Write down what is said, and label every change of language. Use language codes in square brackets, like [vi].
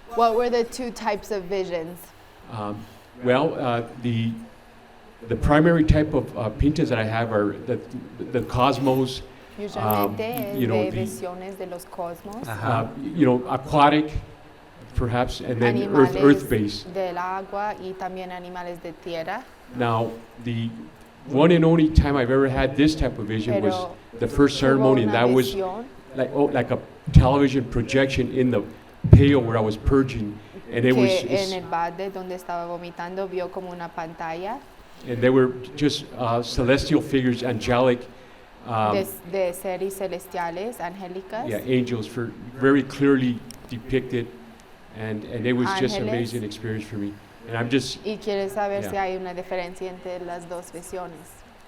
[en] What were the two types of visions? The primary type of pintas that I have are the cosmos. [es] Visiones de los cosmos. [en] Aquatic, perhaps, and then [es] animales [en] earth-based. [es] Del agua y también animales de tierra. [en] Now, the one and only time I've ever had this type of vision was the first ceremony, and that was like a television projection in the pail where I was purging, and it was. [es] En el balde donde estaba vomitando vio como una pantalla. [en] And they were just celestial figures, angelic. [es] De seres celestiales, angélicas. [en] Yeah, angels, for very clearly depicted, and it was just an amazing experience for me. And I'm just. [es] Y quiere saber si hay una diferencia entre las dos visiones.